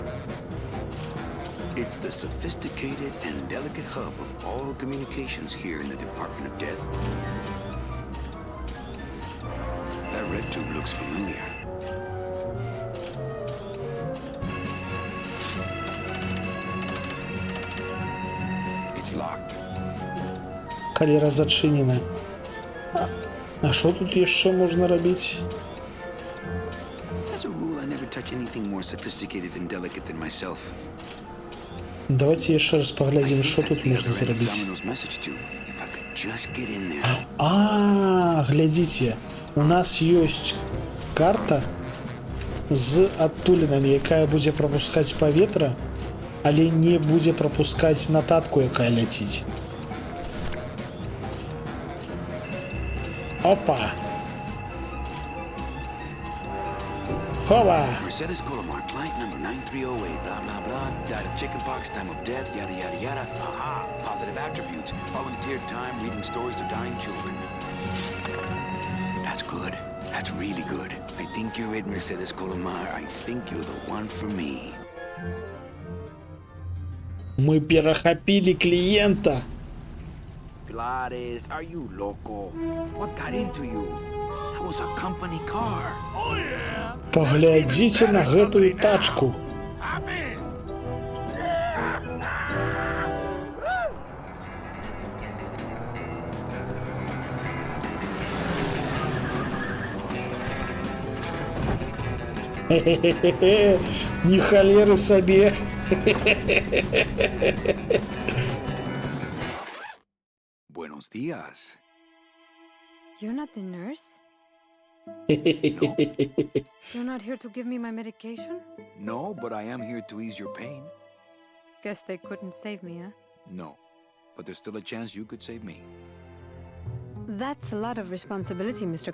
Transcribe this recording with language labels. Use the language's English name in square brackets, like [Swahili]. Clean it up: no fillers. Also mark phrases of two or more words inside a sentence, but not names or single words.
[English] It's the sophisticated and delicate hub of all communications here in the Department of Death. That red tube looks familiar. It's locked. [Belarusian] Халера зачынена. А що тут яшчэ можна рабіць? [English] As a rule, I never touch anything more sophisticated and delicate than myself. [Belarusian] Давайте яшчэ раз паглядзім, [English] I [Belarusian] що [English] think [Belarusian] тут [English] that's the [Belarusian] можна [English] other end of [Belarusian] зрабіць. [English] Domino's message tube. If I could just get in there. [Belarusian] А, глядзіце, у нас ёсць карта з адтулінамі, якая будзе прапускаць паветра, але не будзе прапускаць нататку, якая ляціць. Опа! Хова! [English] Mercedes Colomar, client number 9308, blah, blah, blah. Died of chickenpox, time of death, yada, yada, yada. Aha, positive attributes. Volunteered time reading stories to dying children. That's good. That's really good. I think you're it, Mercedes Colomar. I think you're the one for me. [Belarusian] Мы перахапілі кліента. [English] Gladys, are you loco? What got into you? That was a company car. [Belarusian] Паглядзіце на гэтую тачку. Хе-хе-хе-хе, ні халеры сабе. [Spanish] Buenos días. [English] You're not the nurse? No, You're not here to give me my medication? no, but I am here to ease your pain. Guess they couldn't save me, huh? No, but there's still a chance you could save me. That's a lot of responsibility, Mr.